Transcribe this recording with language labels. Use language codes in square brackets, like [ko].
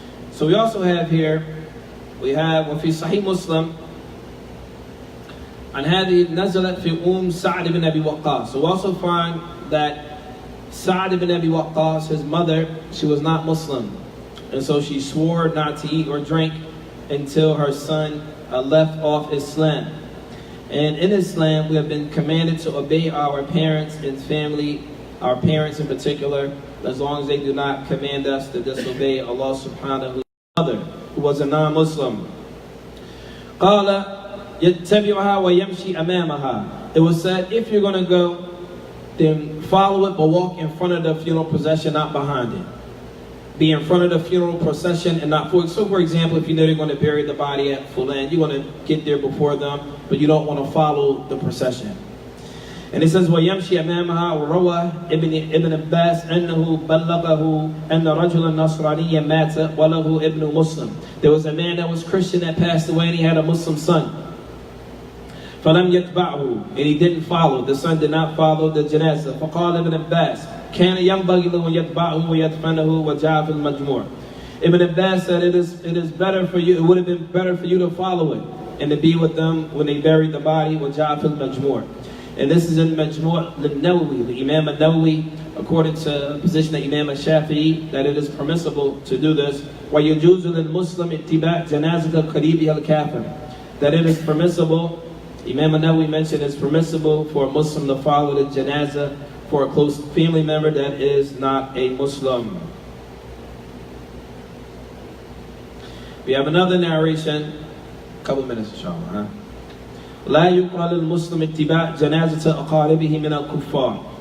[en] So we also have here, we have [ar] وفي صحيح مسلم عن هذه نزلت في سعد بن أبي وقاص. [en] So we also find that Zaad ibn Abi Waqqas, his mother, she was not Muslim, and so she swore not to eat or drink until her son left off Islam. And in Islam, we have been commanded to obey our parents and family, our parents in particular, as long as they do not command us to disobey Allah subhanahu wa ta'ala, who was a non-Muslim. [ar] قال يتبعها ويمشي أمامها. [en] It was said, if you're going to go, then follow it, but walk in front of the funeral procession, not behind it. be in front of the funeral procession and not forward. So for example, if you know they're going to bury the body at Fulan, you're going to get there before them, but you don't want to follow the procession. And it says, [ar] وَيَمْشِي أَمَامَهَا وَرَوَى ابن عباس أَنَّهُ بَلَّغَهُ أَنَّ رَجُلًا نَصْرَانِيًّا مَاتَ وَلَهُ ابْنُ Muslim. [en] There was a man that was Christian that passed away and he had a Muslim son. [ar] فَلَمْ يَتْبَعْهُ. [en] And he didn't follow. The son did not follow the janazah. [ar] فَقَالَ ابن عباس كَانَ يَنْبَغِي لَهُ يَتْبَعْهُ وَيَدْفَنَهُ وَجَاءَ فِي الْمَجْمُوعِ. [en] Ibn Abbas said it is better for you, it would have been better for you to follow it and to be with them when they buried the body. [ar] وَجَاءَ فِي الْمَجْمُوعِ. [en] And this is in Majmu' al-Nawawi, the Imam al-Nawawi, according to the position of Imam al-Shafi'i, that it is permissible to do this. [ar] وَيَجُوزُ لِلْمُسْلِمِ اتِّبَاعُ جَنَازَةَ قَرِيبِهِ الْكَافِرِ. [en] That it is permissible, Imam al-Nawawi mentioned it's permissible for a Muslim to follow the janazah for a close family member that is not a Muslim. We have another narration, a couple minutes inshallah. [ar] لا يقرأ للمسلم اتباع جنازة أقاربه من الكفار.